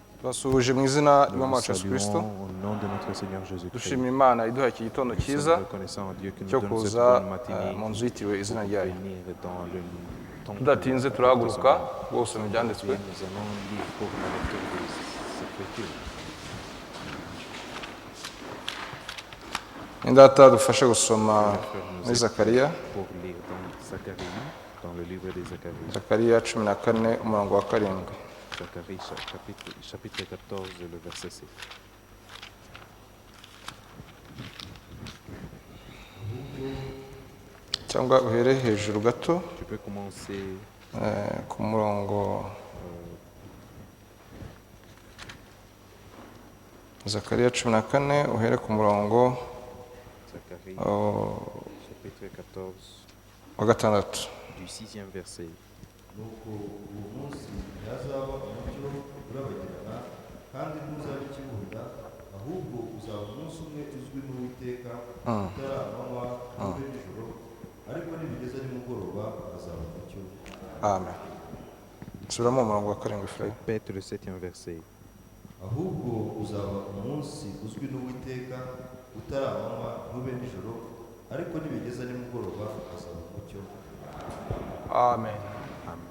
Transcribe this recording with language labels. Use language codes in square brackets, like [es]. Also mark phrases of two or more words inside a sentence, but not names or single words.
[rw] turasuhuje mu izina [fr] Nous [rw] ry'umwami [fr] vous [rw] wacu Yesu Kristo [fr] saluons au nom de notre Seigneur Jésus-Christ. [rw] dushima Imana iduha iki gitondo [fr] Nous [rw] cyiza [fr] sommes reconnaissants à Dieu qui nous [rw] cyo [fr] donne cette [rw] kuza [fr] bonne matinée [rw] mu nzu yitiriwe [fr] pour [rw] izina ryayo [fr] venir dans le temple. [rw] tudatinze turahaguruka rwose mu byanditswe [fr] Nous allons lire pour la lecture des Écritures. [rw] indata dufashe gusoma muri Zakariya [fr] Pour lire dans Zacharie, dans le livre des Zacharie. [rw] Zakariya 14 umurongo wa 7. [fr] Zacharie chapitre 14, le verset 7. [rw] cyangwa uhere hejuru gato [fr] Tu peux commencer [rw] ku murongo Zakariya 14 uhere ku murongo [fr] Zacharie chapitre 14 [rw] wa 6. [fr] du 6e verset. [rw] nuko uwo munsi ntihazaba umucyo urabagirana kandi ntuzaba ikibunda ahubwo uzaba umunsi umwe uzwi n'uwiteka utari amanywa ntube nijoro ariko nibigeza nimugoroba hazaba umucyo. Amen. Subiramo umurongo wa 7 Efraim. [fr] Répète le 7e verset. [rw] ahubwo uzaba umunsi uzwi n'uwiteka utari amanywa ntube nijoro ariko nibigeza nimugoroba hazaba umucyo. Amen. Amen.